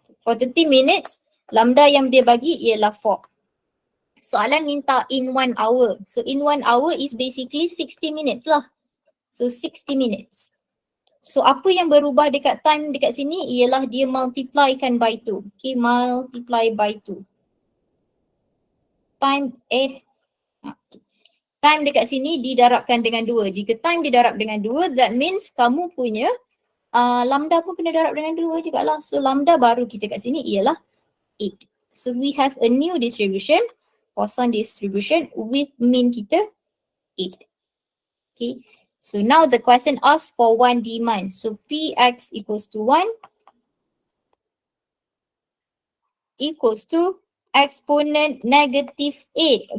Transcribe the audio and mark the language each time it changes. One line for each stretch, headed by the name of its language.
English: For 30 minutes,
Malay: lambda yang dia bagi ialah 4. Soalan minta
English: in 1 hour. So in 1 hour is basically 60 minutes lah. So 60 minutes.
Malay: So apa yang berubah dekat time dekat sini ialah dia multiplykan by 2.
English: Okay, multiply by 2.
Malay: Time dekat sini didarabkan dengan 2. Jika time didarab dengan 2,
English: that means
Malay: kamu punya lambda pun kena darab dengan 2 jugalah. So lambda baru kita kat sini ialah 8.
English: So we have a new distribution, Poisson distribution with mean kita 8. Okay, so now the question asks for one demand. So Px equals to 1 equals to exponent negative 8.